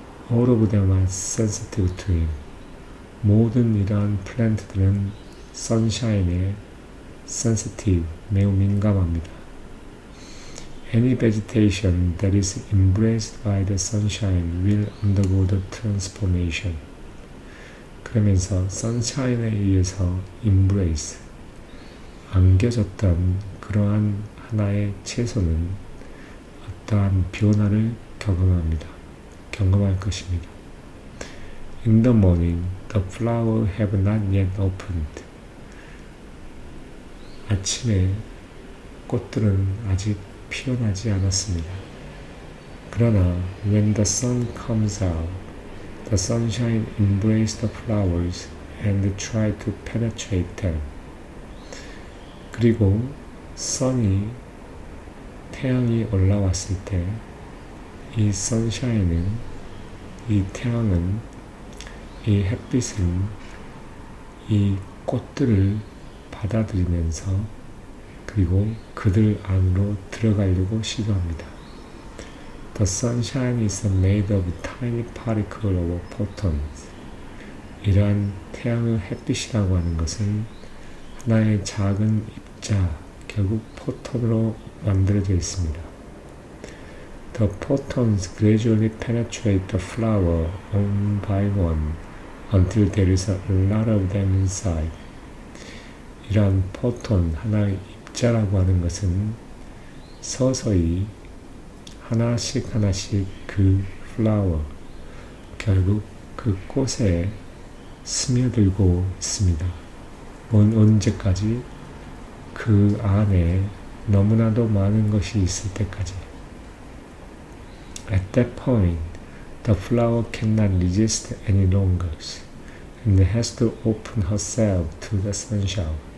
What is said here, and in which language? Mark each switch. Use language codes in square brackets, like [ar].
[en] All of them are sensitive to it. [ko] 모든 이러한 플랜트들은 sunshine에 sensitive, 매우 민감합니다. [en] Any vegetation that is embraced by the sunshine will undergo the transformation. [ko] 그러면서 sunshine에 의해서 embrace, 안겨졌던 그러한 하나의 채소는 어떠한 변화를 경험할 것입니다. [en] In the morning, the flowers have not yet opened. [ko] 아침에 꽃들은 아직 피어나지 않았습니다. 그러나 [en] when the sun comes out, the sunshine embraces the flowers and tries to penetrate them. [ko] 그리고 태양이 올라왔을 때 이 선샤인은, 이 태양은, 이 햇빛은 이 꽃들을 받아들이면서 그리고 그들 안으로 들어가려고 시도합니다. [en] The sunshine is made of tiny particles of photons. [ko] 이러한 태양의 햇빛이라고 하는 것은 하나의 작은 입자, 결국 포톤으로 만들어져 있습니다. [en] The photons gradually penetrate the flower one by one until there is a lot of them inside. [ko] 이러한 포톤, 하나의 입자라고 하는 것은 서서히 하나씩 그 플라워, 결국 그 꽃에 스며들고 있습니다. 언제까지? 그 안에 너무나도 많은 것이 있을 때까지. [en] At that point, the flower cannot resist any longer and has to open herself to the sunshine.